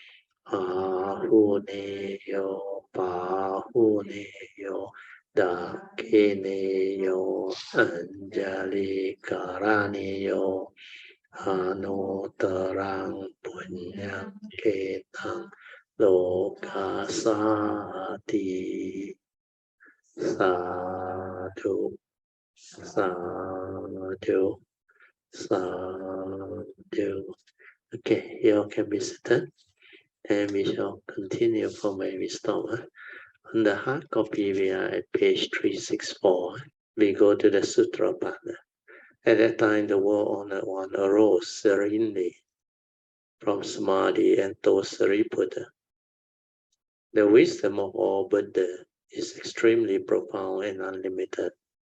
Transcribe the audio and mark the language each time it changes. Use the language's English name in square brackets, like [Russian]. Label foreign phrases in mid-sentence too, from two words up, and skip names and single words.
[Pali] Ahuneyo Pahuneyo Dakineyo Anjali Karaneyo Anotarang Punyam Ketang Lokasati Sadhu Sadhu Sadhu. [English] Okay, you all can be seated, and we shall continue from where we stop. On the hard copy, we are at page 364. We go to the Sutra part. At that time, the world-honored one arose serenely from Samadhi and told Sariputta, the wisdom of all Buddha is extremely profound and unlimited.